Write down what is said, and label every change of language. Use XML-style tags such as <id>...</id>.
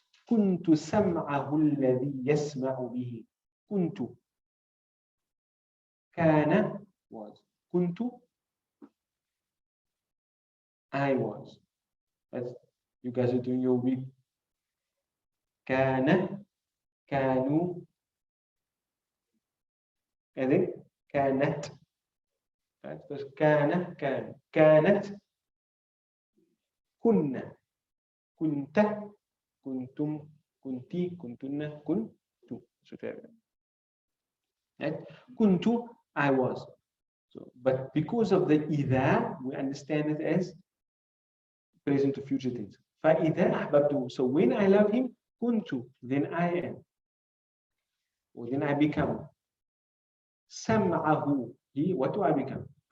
<ar>كنت سمعه الذي يسمع به. كنت.</ar> <en>كان was. كنت I was. That's, you guys are doing your week.</en> <ar>كان كانوا</ar> <en>and then</en> <ar>كانت.</ar> <en>Right?</en> <ar>Because كان كانت كنا كنت كنتم كنتي كنتن كنت.</ar> <en>Right? كنت I was. So, but because of the إذا, we understand it as present to future tense.</en> <ar>فإذا أحببته.</ar> <en>So when I love him, كنت, then I am. Or then I become. سمعه. He, what do I become?</en>